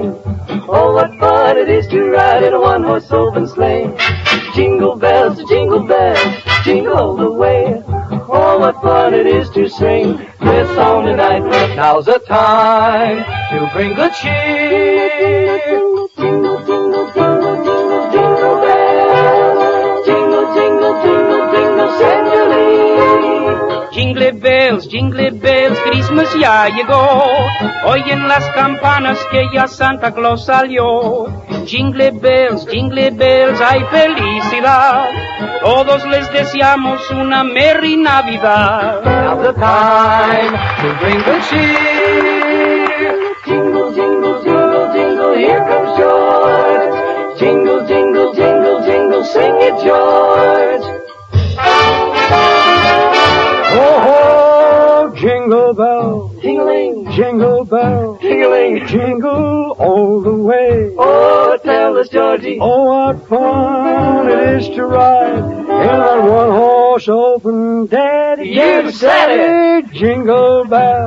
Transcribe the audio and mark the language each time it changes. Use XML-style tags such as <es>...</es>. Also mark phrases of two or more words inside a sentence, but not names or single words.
<en>Oh, what fun it is to ride in a one-horse open sleigh. Jingle bells, jingle all the way. Oh, what fun it is to sing this song tonight. Now's the time to bring good cheer. Jingle, jingle, jingle, jingle, jingle, jingle bells. Jingle, jingle, jingle, jingle, send your lead. jingle bells, Christmas</en> <es>ya llegó. Oyen las campanas que ya Santa Claus salió.</es> <en>Jingle bells,</en> <es>hay felicidad. Todos les deseamos una merry Navidad.</es> <en>Now's the time to bring good cheer. Jingle, jingle, jingle, jingle, here comes George. Jingle, jingle, jingle, jingle, sing it, George. Ho, ho, jingle bell, Jingling, jingle bell, jingling, jingle all the way. oh, tell us, Georgie. Oh, what fun it is to ride in that one-horse open daddy. You said it! Jingle bell,</en>